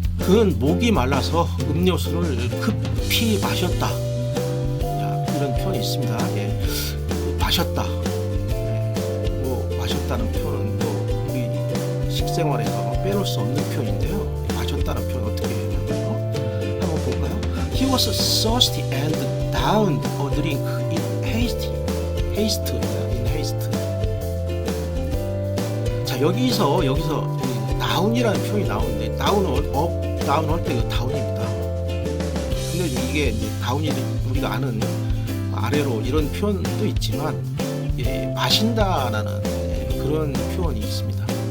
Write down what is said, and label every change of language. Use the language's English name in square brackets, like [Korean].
[Korean] 그는 목이 말라서 음료수를 급히 마셨다. 자, 이런 표현이 있습니다. 예, 마셨다. 예, 뭐 마셨다는 표현은 뭐 우리 식생활에서 빼놓을 수 없는 표현인데요. 마셨다는 표현 어떻게 할까요? 한번 볼까요? [English] He was thirsty and downed a drink in haste. in haste. [Korean] 자, 여기서 down이라는 표현이 나오는데 down은 up, down 할 때 down입니다. 근데 이게 이제 down이 우리가 아는 아래로 이런 표현도 있지만 예, 마신다라는 그런 표현이 있습니다.